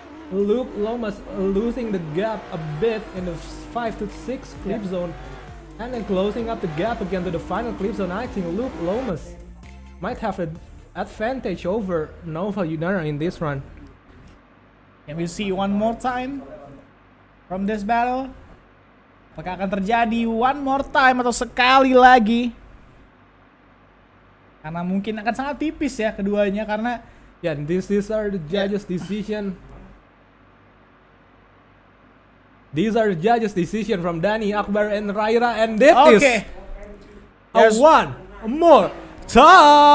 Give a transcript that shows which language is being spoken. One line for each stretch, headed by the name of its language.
English: Luke Lomas losing the gap a bit in the 5 to 6 clip zone, and then closing up the gap again to the final clip zone. I think Luke Lomas might have an advantage over Noval Yudanar in this run. can we see one more time from this battle?
Indonesian: Apakah akan terjadi
English: one more time
Indonesian: atau sekali lagi? Karena mungkin akan sangat tipis ya keduanya, karena
English: Yeah, these are the judges' decision. These are the judges' decision from Dani, Akbar, and Raira, and that is one more time.